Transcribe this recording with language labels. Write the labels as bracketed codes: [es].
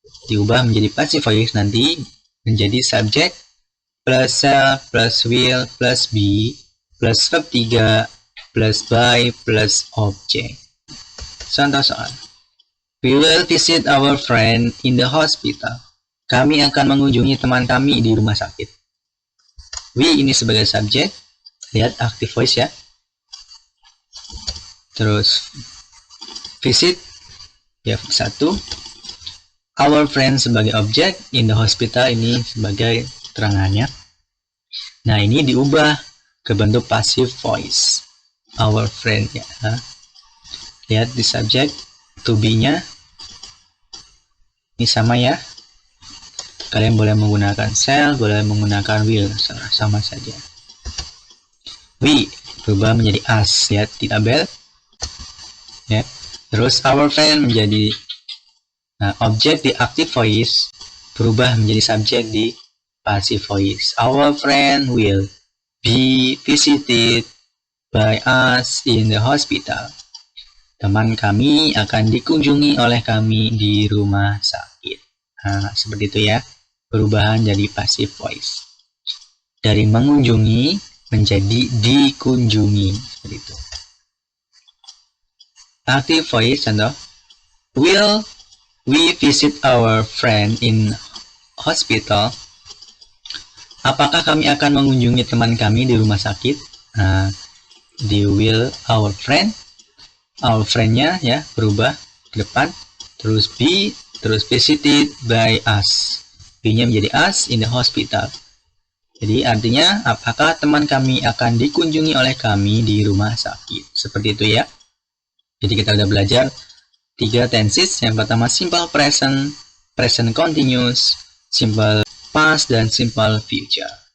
[id] Diubah menjadi passive voice nanti menjadi subject plus shall plus will plus be plus verb 3 plus by plus object. Contoh soal. [en] We will visit our friend in the hospital. [id] Kami akan mengunjungi teman kami di rumah sakit. We ini sebagai subject. Lihat active voice ya. Terus visit ya 1. [en] Our friend [id] sebagai objek, [en] in the hospital [id] ini sebagai terangannya. Nah, ini diubah ke bentuk passive voice. [en] Our friend [id] ya. Lihat di subject to be-nya. Ini sama ya. Kalian boleh menggunakan shall, boleh menggunakan will, sama saja. We berubah menjadi us, lihat di tabel. Ya. Terus [en] our friend [id] menjadi objek di active voice, berubah menjadi subjek di passive voice. [en] Our friend will be visited by us in the hospital. [id] Teman kami akan dikunjungi oleh kami di rumah sakit. Nah, seperti itu ya. Perubahan jadi passive voice. Dari mengunjungi menjadi dikunjungi. Seperti itu. Active voice, contoh. [en] Will we visit our friend in hospital? [id] Apakah kami akan mengunjungi teman kami di rumah sakit? Nah, di [en] will our friend. [id] Our friend-nya ya berubah ke depan. Terus be, terus [en] visited by us. [id] Be-nya menjadi [en] us in the hospital. [id] Jadi artinya apakah teman kami akan dikunjungi oleh kami di rumah sakit? Seperti itu ya. Jadi kita udah belajar 3 tenses. Yang pertama simple present, present continuous, simple past, dan simple future.